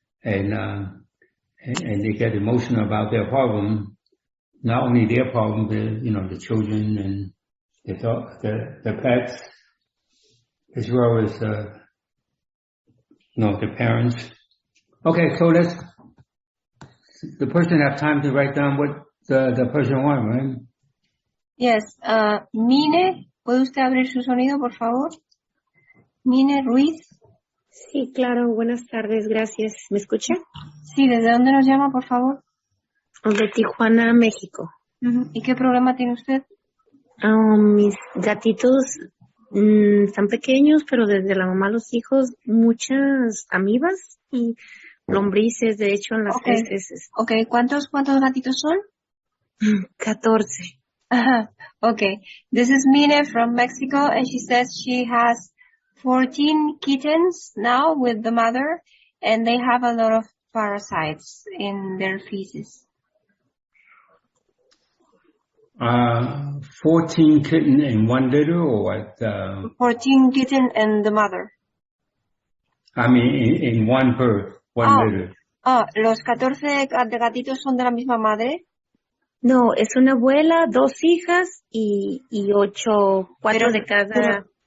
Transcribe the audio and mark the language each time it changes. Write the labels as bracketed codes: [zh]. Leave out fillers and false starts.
[en] And they get emotional about their problem, not only their problem, but, the children and the pets, as well as, the parents. Okay, so the person have time to write down what the person wants, right? Yes. [es] Mine, ¿puede usted abrir su sonido, por favor? Mine Ruiz. Sí, claro. Buenas tardes. Gracias. ¿Me escucha? Sí, ¿desde dónde nos llama, por favor? De Tijuana, México. ¿Y qué problema tiene usted? Mis gatitos están pequeños, pero desde la mamá a los hijos, muchas amibas y lombrices, de hecho, en las heces. Okay, ¿cuántos gatitos son? 14. [en] Okay, this is Mine from Mexico, and she says she has 14 kittens now with the mother, and they have a lot of parasites in their feces. 14 kitten in one litter, or what? 14 kitten and the mother. I mean, in one birth, litter. [es] ¿Los 14 gatitos son de la misma madre? No, es una abuela, 2 hijas y 8, 4 de cada.